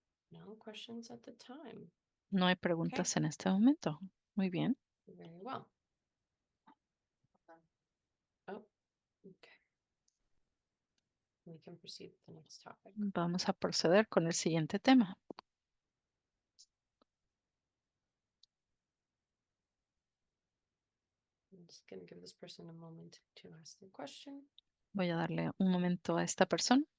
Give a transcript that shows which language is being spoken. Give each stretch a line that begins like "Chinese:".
English: No questions at the time.
Spanish: No hay preguntas en este momento. Muy bien.
English: Very well. Oh, okay. We can proceed with the next topic.
Spanish: Vamos a proceder con el siguiente tema.
English: I'm just going to give this person a moment to ask the question.
Spanish: Voy a darle un momento a esta persona.